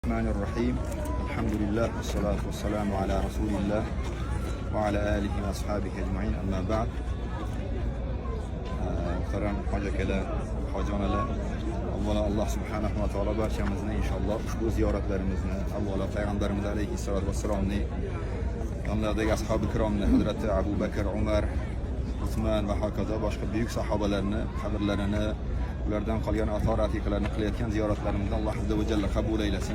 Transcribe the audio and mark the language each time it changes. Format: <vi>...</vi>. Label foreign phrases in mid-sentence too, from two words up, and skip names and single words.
<ar>بسم الله الرحمن الرحيم. الحمد لله والصلاة والسلام على رسول الله وعلى آله وأصحابه أجمعين. أما بعد.</ar> <uz>Muhtaram hocalar, hojonalar, avvalo Alloh subhanahu va taolo barchamizni inshaalloh ushbu ziyoratlarimizni, avvalo payg'ambarimiz</uz> <ar>عليه الصلاة والسلام</ar> <uz>yonlaridagi ashabi kiromni, Hazrati Abu Bakr, Umar, Usman va hokazo boshqa buyuk sahobalarni qabrlarini, ulardan qolgan ator atiqalarni qilayotgan ziyoratlarimizni Alloh</uz> <ar>عز وجل</ar> <uz>qabul aylasin.</uz>